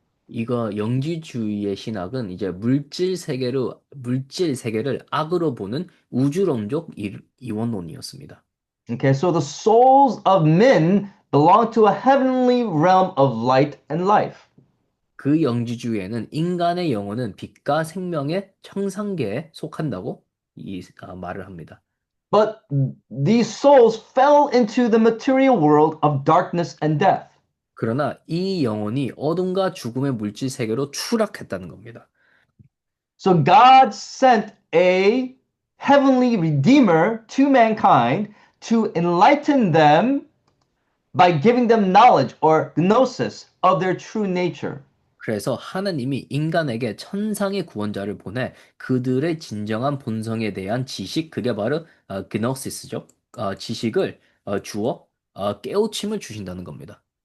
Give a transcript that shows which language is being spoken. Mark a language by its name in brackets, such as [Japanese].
[Korean] 이거 영지주의의 신학은 이제 물질 세계를 악으로 보는 우주론적 이원론이었습니다. [English] Okay, so the souls of men belong to a heavenly realm of light and life. [Korean] 그 영지주의에는 인간의 영혼은 빛과 생명의 청상계에 속한다고 말을 합니다. [English] But these souls fell into the material world of darkness and death. [Korean] 그러나 이 영혼이 어둠과 죽음의 물질 세계로 추락했다는 겁니다. [English] So God sent a heavenly redeemer to mankind to enlighten them by giving them knowledge or gnosis of their true nature. [Korean] 그래서 하나님이 인간에게 천상의 구원자를 보내 그들의 진정한 본성에 대한 지식, 그게 바로 그노시스죠. 지식을 주어 깨우침을 주신다는 겁니다.